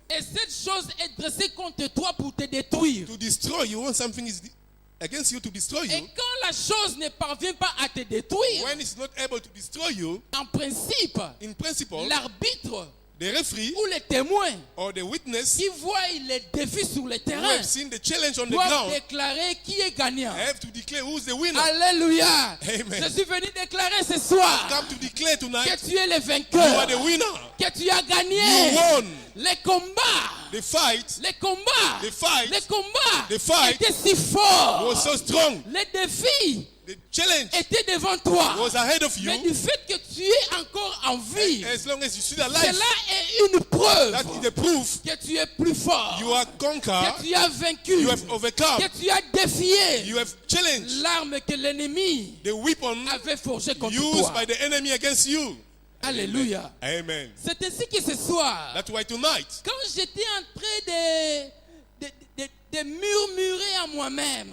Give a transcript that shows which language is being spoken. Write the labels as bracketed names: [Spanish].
[French] et cette chose est dressée contre toi pour te détruire, [English] to destroy you, when something is against you to destroy [French] et [English] you, [French] quand la chose ne parvient pas à te détruire, [English] when it's not able to destroy you, [French] en principe, [English] in principle, [French] l'arbitre [English] the referee [French] ou les témoins [English] or the witness [French] qui voient les défis sur le [English] who [French] terrain [English] have seen the challenge on the [French] doivent [English] ground [French] déclarer qui est gagnant. [English] have to declare who's the winner. Alléluia. Amen. [French] Je suis venu déclarer ce soir [English] Come to declare tonight [French] que tu es le [English] you are [French] vainqueur, [English] the winner. [French] que tu as gagné. [English] You won. [French] Les combats, [English] The fight [French] les combats, [English] The fight. [French] les combats [English] The fight [French] étaient si forts. [English] was so strong. [French] Les défis [English] The challenge [French] étaient devant toi. [English] was ahead of [French] Mais [English] you. [French] du fait que tu es encore en vie, [English] As long as you still alive, [French] cela est une preuve [English] that is the proof [French] que tu es plus fort, [English] you are [French] que [English] conquered, [French] tu as vaincu, [English] you have overcome, [French] que tu as défié [English] you have challenged [French] l'arme que l'ennemi [English] the weapon [French] avait forgée contre [English] used [French] toi. [English] by the enemy against you. Alléluia. Amen. [French] C'est ainsi que ce soir, [English] That's why tonight, [French] quand j'étais en train de murmurer à moi-même,